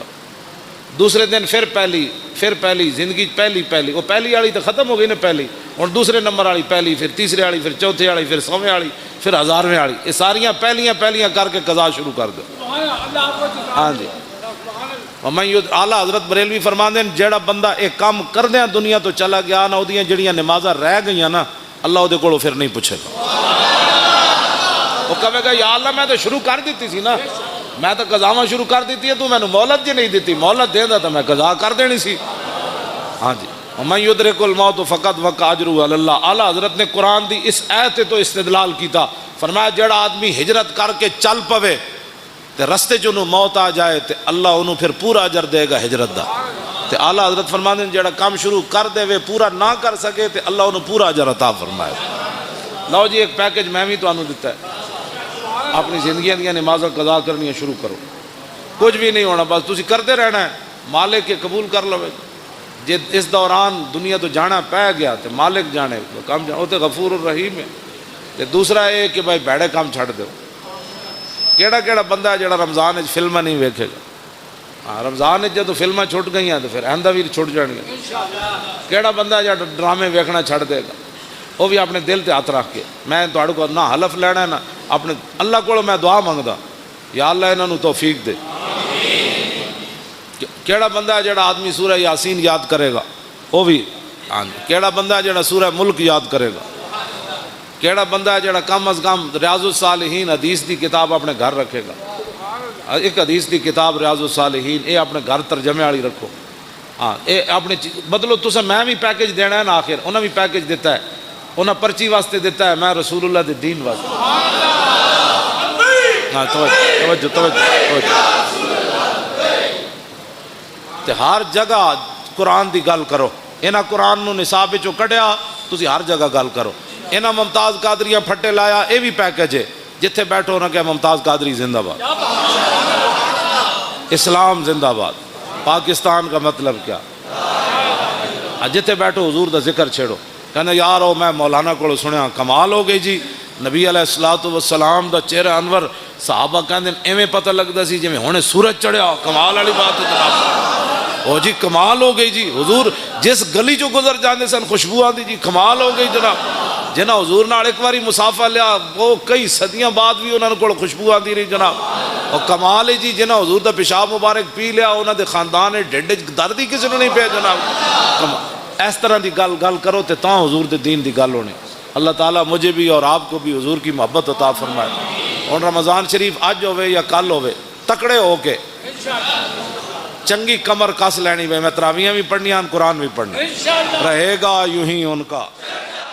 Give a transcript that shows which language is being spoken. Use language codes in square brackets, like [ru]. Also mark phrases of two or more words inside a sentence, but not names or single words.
[ur] دوسرے دن پھر پہلی زندگی پہلی وہ پہلی والی تو ختم ہو گئی نا پہلی، اور دوسرے نمبر والی پہلی، پھر تیسرے والی، پھر چوتھے والی، پھر 100ویں والی، پھر 1000ویں والی، یہ ساریاں پہلیاں کر کے قضا شروع کر دو۔ [pa] ہاں جی اعلیٰ حضرت بریلوی فرماندے ہیں جیڑا بندہ ایک کام کردیاں دنیا تو چلا گیا نا، وہ جڑیاں نمازاں رہ گئیاں نا اللہ وہ کولوں پھر نہیں پوچھے گا، وہ کہے گا یا اللہ میں تو شروع کر دیتی سی نا، میں تو قضاواں شروع کر دیتی ہے، تو میں نے مہلت جی نہیں دیتی، مہلت دے دا تو میں قضا کر دینی سی۔ [ar] ہاں جی وَمَن يُدْرِكُ الْمَوْتُ فَقَدْ وَقَعَ أَجْرُهُ عَلَى اللَّهِ۔ [pa] اعلیٰ حضرت نے قرآن دی اس آیت تو استدلال کیتا، فرمایا جڑا آدمی ہجرت کر کے چل پوے تے رستے چ انہوں موت آ جائے تے اللہ انہوں پھر پورا اجر دے گا ہجرت دا، تے [ur] اعلیٰ حضرت فرماتے ہیں [pa] جڑا کام شروع کر دے وے پورا نہ کر سکے تے اللہ انہوں پورا اجر عطا فرمائے۔ [ur] لو جی ایک پیکج میں بھی تو انہوں دیتا ہے، اپنی زندگیاں دیا نمازاں قضا کرنی شروع کرو، کچھ بھی نہیں ہونا، بس تسی کرتے رہنا ہے، مالک کے قبول کر لو۔ [pa] جے اس دوران دنیا تو جانا پی گیا تو مالک جانے کام جانا، وہ تو غفور الرحیم ہے۔ تے دوسرا یہ کہ بھائی بیڑے کام چھڑ دو۔ کیڑا کیڑا بندہ ہے جڑا رمضان وچ فلم نہیں ویکھے گا؟ ہاں رمضان وچ جدوں فلماں چھٹ گئی ہیں تو پھر آئندہ بھی چھٹ جان گے۔ کیڑا بندہ ہے جڑا ڈرامے ویکھنا چھڑ دے گا؟ وہ بھی اپنے دل تے ہاتھ رکھ کے، میں تہاڈے کو نہ حلف لینا ہے نہ اپنے اللہ کو میں دعا منگدا یا اللہ انہاں نوں توفیق دے۔ کیڑا بندہ ہے جڑا آدمی سورہ یاسین یاد کرے گا؟ وہ بھی ہاں۔ کیڑا بندہ ہے جڑا سورہ ملک یاد کرے گا؟ کیڑا بندہ ہے جڑا کم از کم ریاض الصالحین حدیث دی کتاب اپنے گھر رکھے گا؟ ایک حدیث دی کتاب ریاض الصالحین یہ اپنے گھر ترجمے والی رکھو۔ ہاں یہ اپنے مطلب تسا میں بھی پیکج دینا ہے نا، آخر انہیں بھی پیکج دیتا ہے، انہیں پرچی واسطے دیتا ہے، میں رسول اللہ دے دین واسطے۔ ہاں توجہ توجہ۔ تے ہر جگہ قرآن دی گل کرو، انہاں قرآن نو نصاب وچوں کڈیا تسی ہر جگہ گل کرو۔ انہاں ممتاز قادریاں پھٹے لایا، یہ بھی پیکج ہے، جتھے بیٹھو نہ کہ [ur] ممتاز قادری زندہ باد، اسلام زندہ باد، پاکستان کا مطلب کیا؟ [pa] جتھے بیٹھو حضور دا ذکر چھیڑو، کہنا یارو میں مولانا کو سنیا کمال ہو گئی جی، نبی علیہ السلام دا چہرہ انور، صحابہ کہندے ایویں پتہ لگدا سی جویں ہنے سورج چڑھیا، کمال والی بات ہے جناب۔ او جی کمال ہو گئی جی، حضور جس گلی چوں گزر جاندے سن خوشبو آندی جی، کمال ہو گئی جناب۔ جنہ حضور نال ایک باری مسافہ لیا وہ کئی صدیاں بعد بھی انہاں کول خوشبو آندی رہی جناب۔ اور کمال ہے جی جنہ حضور دا پیشاب مبارک پی لیا انہاں دے خاندان ڈھڈ وچ درد ہی کسی نوں نہیں پیا جناب۔ اس طرح دی گل کرو تے تاں حضور دے دین دی گل ہونی۔ [ur] اللہ تعالیٰ مجھے بھی اور آپ کو بھی حضور کی محبت عطا فرمائے۔ [pa] اور رمضان شریف اج ہوئے یا کل ہوئے تکڑے ہو کے چنگی کمر کس لینی، میں تراویحاں بھی پڑھنیاں، قرآن بھی پڑھنا رہے گا یوں ہی ان کا۔